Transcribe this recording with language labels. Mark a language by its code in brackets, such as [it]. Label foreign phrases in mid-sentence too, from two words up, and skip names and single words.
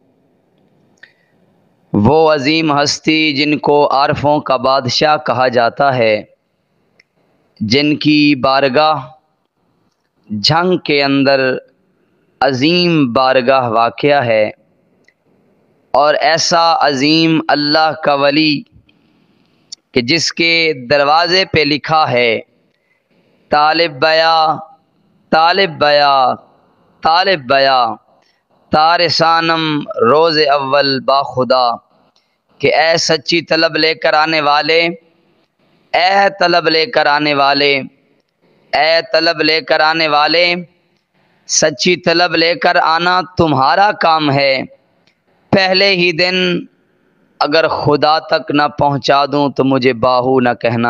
[ur] وہ عظیم ہستی جن کو عارفوں کا بادشاہ کہا جاتا ہے، جن کی بارگاہ جھنگ کے اندر عظیم بارگاہ واقع ہے، اور ایسا عظیم اللہ کا ولی کہ جس کے دروازے پہ لکھا ہے [fa] طالب بیا طالب بیا طالب بیا تارسانم روز اول با خدا، [ur] کہ اے سچی طلب لے کر آنے والے، اے طلب لے کر آنے والے، اے طلب لے کر آنے والے، سچی طلب لے کر آنا تمہارا کام ہے۔ پہلے ہی دن اگر خدا تک نہ پہنچا دوں تو مجھے باہو نہ کہنا۔